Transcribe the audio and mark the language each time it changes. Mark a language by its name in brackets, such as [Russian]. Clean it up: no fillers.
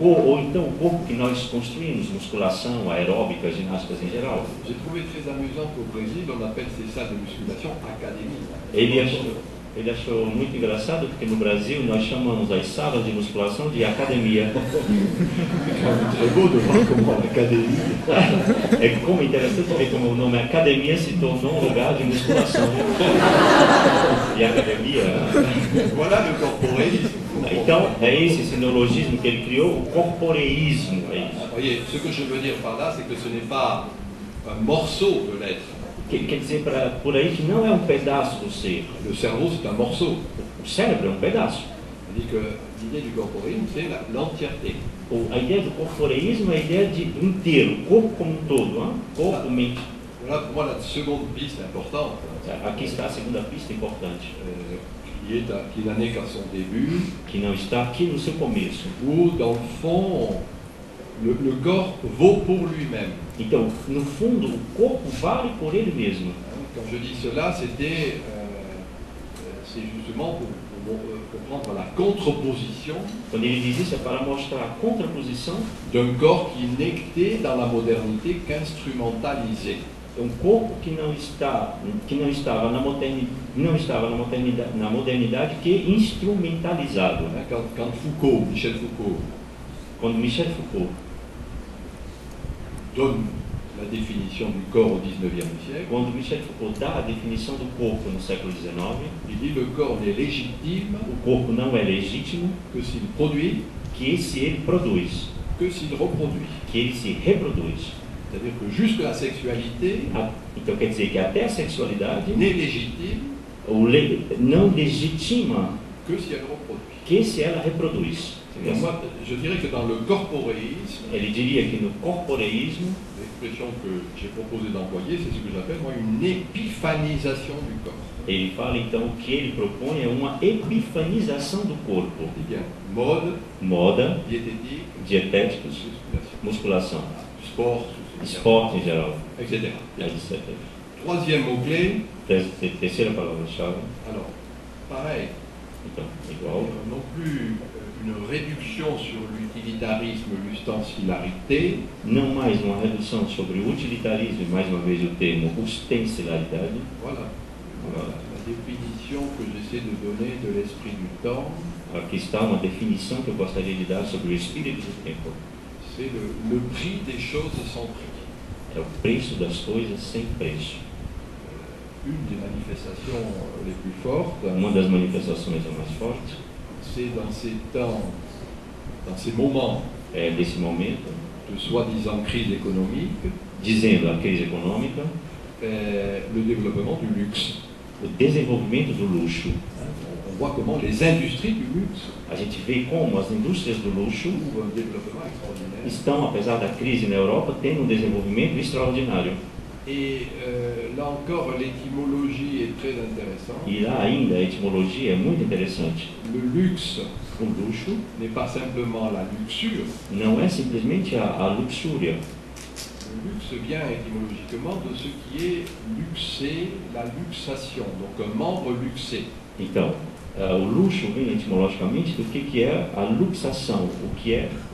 [Portuguese] Ou então o corpo que nós construímos, musculação, aeróbica, ginásticas em geral. [French] J'ai trouvé très amusant qu'au Brésil, on appelle ces salles de musculation académies. [Portuguese] Ele achou muito engraçado porque no Brasil nós chamamos as salas de musculação de academia. [French] C'est très beau de voir comment l'académie... [Portuguese] É como interessante ver como o nome academia se tornou um lugar de musculação. E academia. [French] Voilà le corporéisme. [Portuguese] Então é esse neologismo que ele criou, o corporeísmo. É isso. [French] Vous voyez, ce que je veux dire par là, c'est que ce n'est pas un morceau de l'être. [Portuguese] Quer dizer por aí que não é um pedaço do ser. [French] Le cerveau, c'est un morceau. [Portuguese] O cérebro é um pedaço. [French] C'est-à-dire que l'idée du corporéisme, c'est l'entièreté. [Portuguese] A ideia do corporeísmo é a ideia de inteiro, corpo como um todo, corpo, mente. [French] Voilà pour moi la seconde piste importante, [Portuguese] Aqui está a segunda pista importante, [French] qui n'a né qu'à son début, [Portuguese] que não está aqui no seu começo. [French] où dans le fond, le corps vaut pour lui-même. [Portuguese] Então, no fundo, o corpo vale por ele mesmo. [French] Quand je dis cela, c'est justement pour comprendre la contre-position [Portuguese] Quando ele diz isso é para mostrar a contraposição [French] d'un corps qui n'était dans la modernité qu'instrumentalisé. [Portuguese] um corpo que não estava na modernidade que instrumentalizado. [French] Quand Foucault, Michel Foucault, [Portuguese] Quando Michel Foucault [French] donne la définition du corps au XIXe siècle, [Portuguese] Quando Michel Foucault dá a definição do corpo no século XIX, [French] il dit le corps n'est légitime [Portuguese] o corpo não é legítimo [French] que s'il produit, [Portuguese] que se ele produz, [French] que s'il reproduit. [Portuguese] que ele se reproduz. [French] C'est-à-dire que jusque la sexualité [Portuguese] Então quer dizer que até a sexualidade [French] n'est légitime [Portuguese] não legitima [French] que si elle reproduit. [Portuguese] que se ela reproduz. [French] Et moi, je dirais que dans le corporéisme, [Portuguese] Ele diria que no corporeísmo, [French] l'expression que j'ai proposé d'employer, c'est ce que j'appelle moi une épiphanisation du corps. [Portuguese] ele fala então o que ele propõe é uma epifanização do corpo. [French] C'est bien, mode, [Portuguese] Moda, [French] diététique, [Portuguese] dietéticos, [French] musculation, [Portuguese] musculação, [French] sport, [Portuguese] esporte em geral, [French] etc. [Portuguese] etc. [French] Troisième mot-clé, [Portuguese] Terceira palavra-chave. [French] alors, pareil. [Portuguese] Então, igual. [French] Non plus une réduction sur l'utilitarisme, l'ustensilarité, [Portuguese] Não mais uma redução sobre o utilitarismo, e mais uma vez o termo ostensilaridade. [French] voilà. La définition que j'essaie de donner de l'esprit du temps, [Portuguese] Aqui está uma definição que eu gostaria de dar sobre o espírito do tempo. [French] c'est le prix des choses sans prix. [Portuguese] É o preço das coisas sem preço. [French] Une des manifestations les plus fortes, [Portuguese] Uma das manifestações mais fortes [French] c'est dans ces temps, dans ces moments [Portuguese] desse momento, [French] de soi-disant crise économique, [Portuguese] dizendo a crise econômica, [French] le développement du luxe. [Portuguese] o desenvolvimento do luxo. [French] On voit comment les industries du luxe [Portuguese] A gente vê como as indústrias do luxo [French] ont un développement extraordinaire. [Portuguese] estão, apesar da crise na Europa, tendo um desenvolvimento extraordinário. [French] Et là encore, l'étymologie est très intéressante. [Portuguese] E lá ainda a etimologia é muito interessante. [French] Le luxe [Portuguese] O luxo [French] n'est pas simplement la luxure. [Portuguese] não é simplesmente a luxúria. [French] Le luxe vient étymologiquement de ce qui est luxé, la luxation, donc un membre luxé. [Portuguese] Então, o luxo vem etimologicamente do que é a luxação, o que é